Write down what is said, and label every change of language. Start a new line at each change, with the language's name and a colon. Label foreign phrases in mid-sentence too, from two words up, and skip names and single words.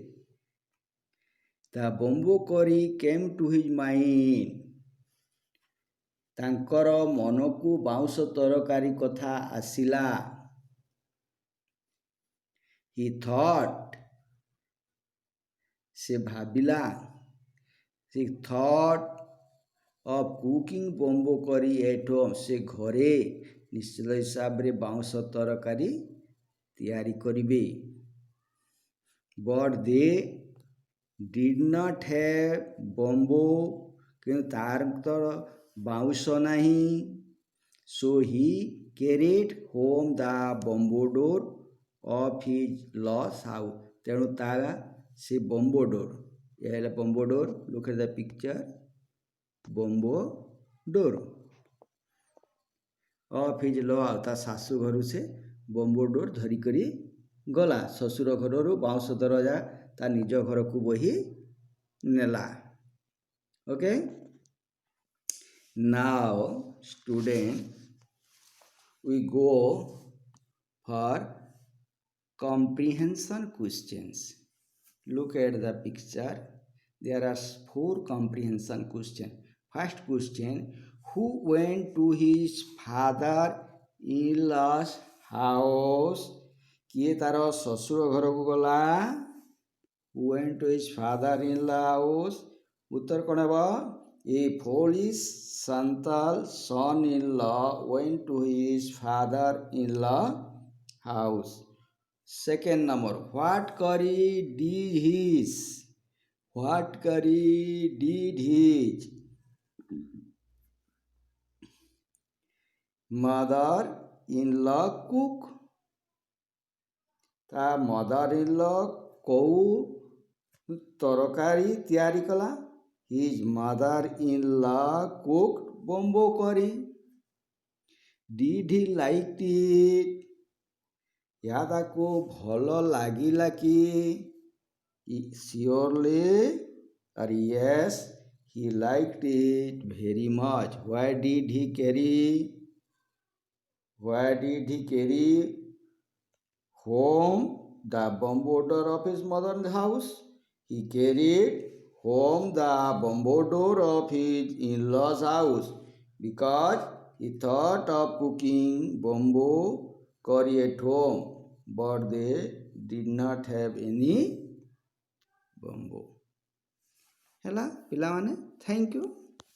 English: The bamboo curry came to his mind.
Odia: ତାଙ୍କର ମନକୁ ବାଉଁଶ ତରକାରୀ କଥା ଆସିଲା।
English: He thought.
Odia: ସେ ଭାବିଲା।
English: He thought of cooking bamboo curry at home.
Odia: ସେ ଘରେ ନିଶ୍ଚିତ ହିସାବରେ ବାଉଁଶ ତରକାରୀ ତିଆରି କରିବେ।
English: But they did not have bamboo.
Odia: କିନ୍ତୁ ତାର ତ ବାଉଁଶ ନାହିଁ।
English: So he carried home the bamboo door of his lost house.
Odia: ତେଣୁ ସେ
English: bamboo door.
Odia: ଏହା ହେଲା
English: bamboo door. Look at the picture. bamboo door of his lost.
Odia: ତା ଶାଶୁ ଘରୁ ସେ
English: bamboo door
Odia: ଧରିକରି ଗଲା। ଶ୍ୱଶୁର ଘରରୁ ବାଉଁଶ ଦରଜା ତା ନିଜ ଘରକୁ ବୋହି ନେଲା।
English: Okay. Now student, we go for comprehension questions. Look at the picture. There are 4 comprehension questions. First question, who went to his father-in-law's house?
Odia: କିଏ ତାର ଶ୍ୱଶୁର ଘରକୁ ଗଲା?
English: Who went to his father-in-law's house?
Odia: ଉତ୍ତର କ'ଣ ହେବ?
English: A Polish Santal son-in-law went to his father-in-law's house. Second number, what curry did his? What curry did his mother-in-law cook?
Odia: ତା mother-in-law କୋଉ ତରକାରୀ ତିଆରି କଲା?
English: His mother-in-law cooked bamboo curry. Did he like it?
Odia: ଏହା ତାକୁ ଭଲ ଲାଗିଲା କି?
English: Surely or yes, he liked it very much. Why did he carry home the bamboo door of his mother's house? He carried home the bamboo door of his in-laws' house because he thought of cooking bamboo curry at home, but they did not have any bamboo.
Odia: ହେଲା ପିଲାମାନେ,
English: thank you.